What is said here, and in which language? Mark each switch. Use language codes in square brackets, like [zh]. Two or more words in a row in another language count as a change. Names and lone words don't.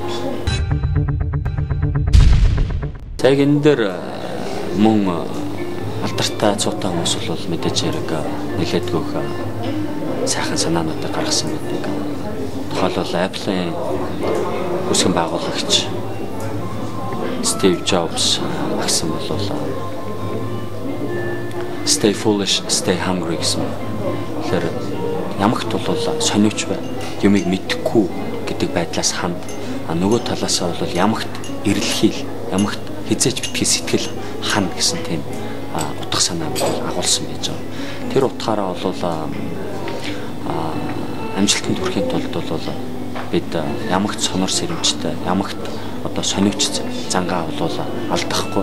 [mn] За энэ дээр мөн алдартай цуутай хүмүүс бол мэдээж хэрэг нэлээдгүйх сайхан санаануудыг гаргасан байдаг. Тухайлбал Apple-ийн үүсгэн байгуулагч Steve Jobs гэсэн бол [en] Stay foolish, stay hungry [mn] гэсэн. Тэгэхээр ямагт бол сониуч бай, юмыг мэдэхгүй гэдэг байдлаас ханд. Нөгөө талаасаа бол ямагт эрэлхийл, ямагт хизээч битгий сэтгэл хана гэсэн тийм утга санаа агуулсан байж байгаа. Тэр утгаараа бол амжилтанд хүрэхийн тулд бол бид ямагт сонор сэрэмжтэй, ямагт одоо сониуч зангаа бол алдахгүй.